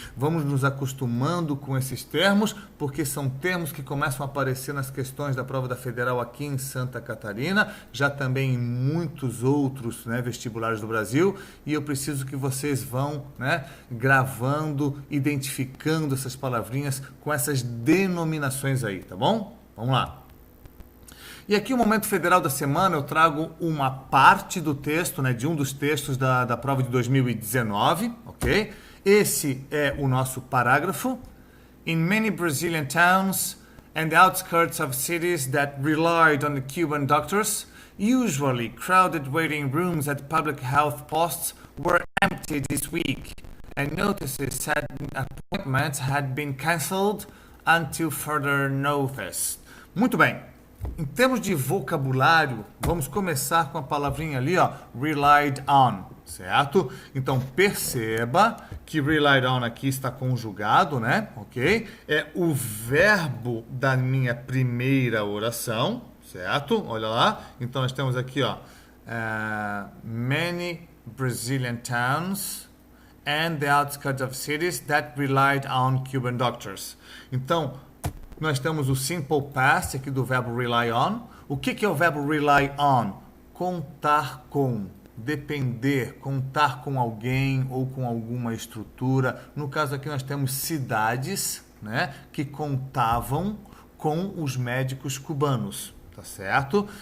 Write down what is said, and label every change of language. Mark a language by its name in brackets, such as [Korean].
[Portuguese] Vamos nos acostumando com esses termos, porque são termos que começam a aparecer nas questões da prova da Federal aqui em Santa Catarina, já também em muitos outros, né, vestibulares do Brasil, e eu preciso que vocês vão, né, gravando, identificando essas palavrinhas com essas denominações aí, tá bom? Vamos lá. E aqui o Momento Federal da Semana eu trago uma parte do texto, né, de um dos textos da prova de 2019, ok? Esse é o nosso parágrafo. [English] In many Brazilian towns and the outskirts of cities that relied on the Cuban doctors, usually crowded waiting rooms at public health posts were empty this week, and notices said appointments had been cancelled until further notice. [Portuguese] Muito bem. Em termos de vocabulário, vamos começar com a palavrinha ali, ó, relied on, certo? Então, perceba que relied on aqui está conjugado, né? Ok? É o verbo da minha primeira oração, certo? Olha lá. Então, nós temos aqui, ó, [English] many Brazilian towns and the outskirts of cities that relied on Cuban doctors. [Portuguese] Então, nós temos o simple past aqui do verbo rely on. O que é o verbo rely on? Contar com, depender, contar com alguém ou com alguma estrutura. No caso aqui nós temos cidades, né, que contavam com os médicos cubanos, tá certo?